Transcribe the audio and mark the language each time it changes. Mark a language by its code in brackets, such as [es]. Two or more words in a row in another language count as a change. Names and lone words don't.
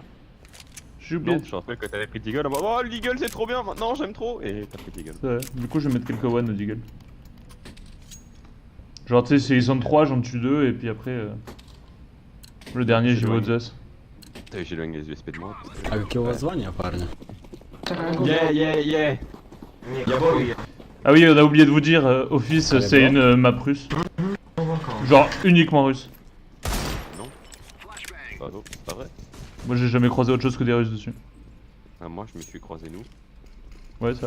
[fr] J'ai oublié. Non, je te rappelle que t'avais pris Deagle en mode oh l'Eagle c'est trop bien maintenant j'aime trop et t'as pris Deagle. Ouais, du coup, je vais mettre quelques one au Deagle. Genre, tu sais, s'ils sont 3, j'en tue 2, et puis après. Le dernier, j'y vais au Zeus. T'as vu, j'éloigne les USP de moi. [ru] А какие у вас звания, парни? [fr] Yeah. Ah oui, on a oublié de vous dire, Office, c'est une map russe. Genre uniquement russe. Non. Bah non, c'est pas vrai. Moi j'ai jamais croisé autre chose que des Russes dessus. Ah, moi je me suis croisé nous. Ouais, c'est vrai.